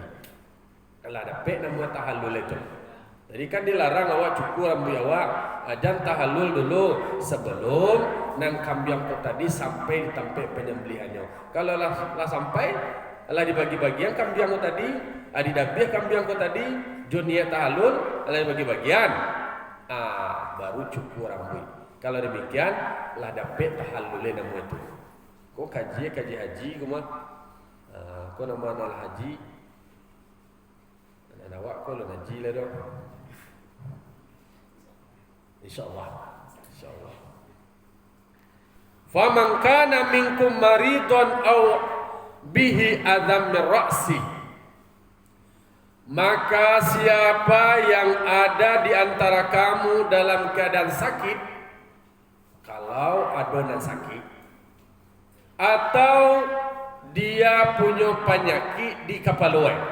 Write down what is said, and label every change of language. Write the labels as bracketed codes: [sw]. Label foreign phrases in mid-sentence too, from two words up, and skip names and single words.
[id] Kalau dapat nama tahallul itu. Jadi kan dilarang awak cukur rambut awak, dan tahallul dulu sebelum nang kambing kau tadi sampai ditampai penyembelihannya. [min] Kalau lah sampai lah dibagi-bagian kambing kau tadi, didabiah kambing kau tadi, dunia tahallul lah dibagi-bagian. [id] Baru cukur rambut. Kalau demikian lah dapat tahallulnya nama itu. [min] Kau kaji haji kau mah. Kau nama al haji. Anak awak kau lo haji lah dong. [id] InsyaAllah. [ar] فمن كان منكم مريض أو به أذى من رأس, [id] maka siapa yang ada di antara kamu dalam keadaan sakit, kalau ada yang sakit, atau dia punya penyakit di kepala.